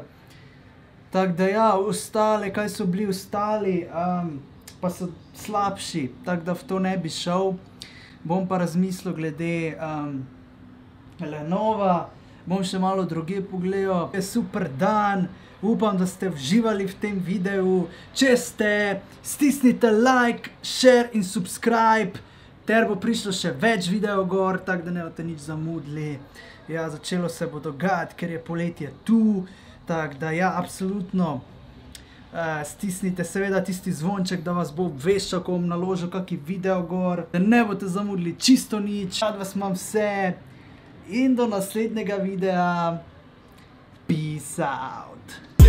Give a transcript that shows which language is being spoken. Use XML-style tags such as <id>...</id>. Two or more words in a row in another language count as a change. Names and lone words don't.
<sl>Tako da ja, ostale, kaj so bili ostali, pa so slabši, tako da v to ne bi šel. Bom pa razmislil glede Lenova, bom še malo druge pogledal. Je super dan, upam, da ste uživali v tem videu. Če ste, stisnite</sl> <en>like, share</en> <sl>in subscribe, ter bo prišlo še več videov gor, tako da ne boste nič zamudili. Ja, začelo se bo dogajati, ker je poletje tu, tako da ja, absolutno. Stisnite seveda tisti zvonček, da vas bo obveščal, ko bom naložil kaki video gor, da ne boste zamudili čisto nič. Rad vas imam vse in do naslednjega videa.</sl> <en>Peace out.</en>